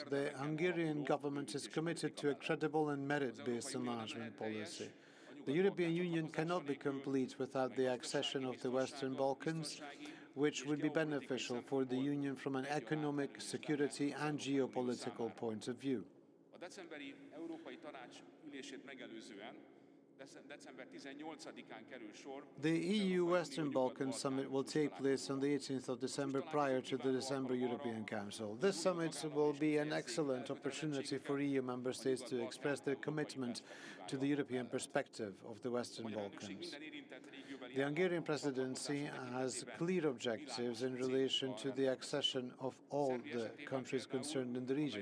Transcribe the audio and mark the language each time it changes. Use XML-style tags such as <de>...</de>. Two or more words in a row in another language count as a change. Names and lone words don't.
<en>The Hungarian government is committed to a credible and merit-based enlargement policy. The European Union cannot be complete without the accession of the Western Balkans, which would be beneficial for the Union from an economic, security and geopolitical point of view.</en> <hu>A decemberi Európai Tanács ülését megelőzően december 18-án kerül sor.</hu> <en>The EU Western Balkans Summit will take place on the 18th of December prior to the December European Council. This summit will be an excellent opportunity for EU member states to express their commitment to the European perspective of the Western Balkans. The Hungarian presidency has clear objectives in relation to the accession of all the countries concerned in the region.</en>